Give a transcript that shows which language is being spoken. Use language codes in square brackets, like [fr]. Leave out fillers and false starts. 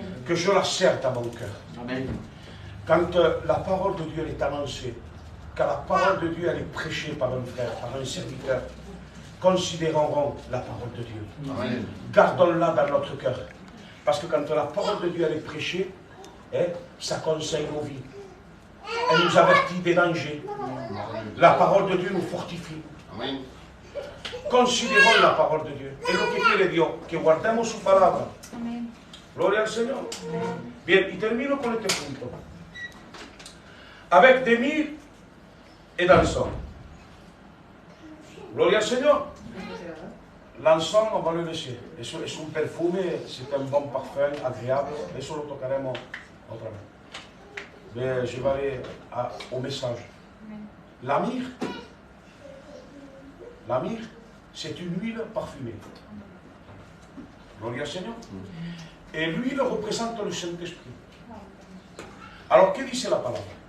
[fr] Que je la serre dans mon cœur. Amen. Quand la parole de Dieu est annoncée, quand la parole de Dieu elle est prêchée par un frère, par un serviteur, considérons la parole de Dieu. Amen. Gardons-la dans notre cœur. Parce que quand la parole de Dieu elle est prêchée, ça conseille nos vies. Elle nous avertit des dangers. La parole de Dieu nous fortifie. Amen. Considérons la parole de Dios. [es] Es lo que quiere Dios, que guardemos su palabra. Amén. Gloria al Señor. Amén. Bien, y termino con este punto. [fr] Avec des murs et dans le sol. [es] Gloria al [fr] Seigneur. L'encens, on va le laisser. [es] Es un perfume, [fr] c'est un bon parfum agréable. [es] Eso lo tocaremos otra vez. [fr] Mais je vais aller au message. La myrrhe, c'est une huile parfumée. [es] Gloria al [fr] Seigneur. Et l'huile représente le Saint-Esprit. Alors, que dit la parole?